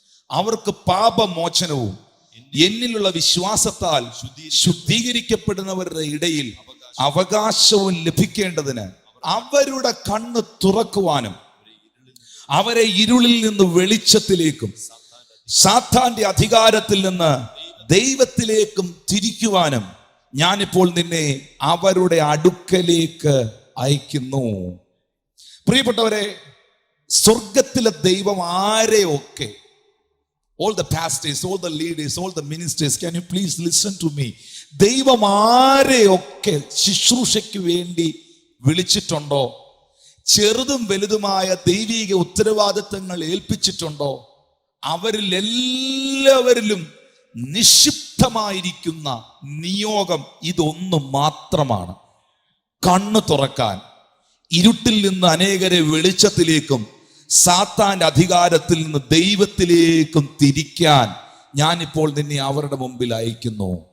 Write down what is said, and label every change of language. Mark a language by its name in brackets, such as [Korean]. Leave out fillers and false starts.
[Malayalam] അവർക്ക് പാപമോചനവും എന്നിലുള്ള വിശ്വാസത്താൽ ശുദ്ധീകരിക്കപ്പെടുന്നവരുടെ ഇടയിൽ അവകാശവും ലഭിക്കേണ്ടതിന് അവരുടെ കണ്ണ് തുറക്കുവാനും അവരെ ഇരുളിൽ നിന്ന് വെളിച്ചത്തിലേക്കും സാത്താന്റെ അധികാരത്തിൽ നിന്ന് ദൈവത്തിലേക്കും തിരിക്കുവാനും ഞാനിപ്പോൾ നിന്നെ അവരുടെ അടുക്കലേക്ക് അയക്കുന്നു. പ്രിയപ്പെട്ടവരെ, സ്വർഗത്തിലെ ദൈവം ആരെയൊക്കെ, [English] all the pastors, all the leaders, all the ministers, can you please listen to me? [Malayalam] ദൈവം ആരെയൊക്കെ ശുശ്രൂഷയ്ക്ക് വേണ്ടി വിളിച്ചിട്ടുണ്ടോ, ചെറുതും വലുതുമായ ദൈവിക ഉത്തരവാദിത്തങ്ങൾ ഏൽപ്പിച്ചിട്ടുണ്ടോ, അവരിൽ എല്ലാവരിലും നിക്ഷിപ്തമായിരിക്കുന്ന നിയോഗം ഇതൊന്നു മാത്രമാണ്: കണ്ണു തുറക്കാൻ, ഇരുട്ടിൽ നിന്ന് അനേകരെ വെളിച്ചത്തിലേക്കും സാത്താന്റെ അധികാരത്തിൽ നിന്ന് ദൈവത്തിലേക്കും തിരിക്കാൻ ഞാനിപ്പോൾ നിന്നെ അവരുടെ മുമ്പിൽ അയക്കുന്നു.